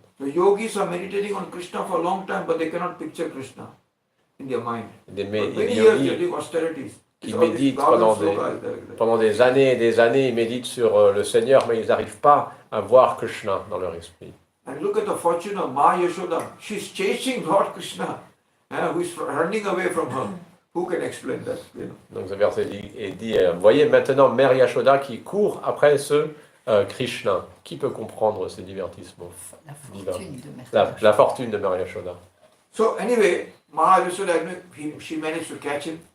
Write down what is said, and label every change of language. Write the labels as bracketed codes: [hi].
[en] The yogis are meditating on Krishna for a long time, but they cannot picture Krishna in their mind. [fr] Des yogis qui méditent pendant des années et des années, ils méditent sur le Seigneur, mais ils n'arrivent pas à voir Krishna dans leur esprit. [en] And look at the fortune of Ma Yashoda. She's chasing Lord Krishna, who is running away from her. Who can explain that? [fr] Donc ce verset dit voyez maintenant Mère Yashoda qui court après ce Krishna. Qui peut comprendre ces divertissements? La fortune de Mère Yashoda. [en] So anyway, Ma Yashoda, she managed to catch him.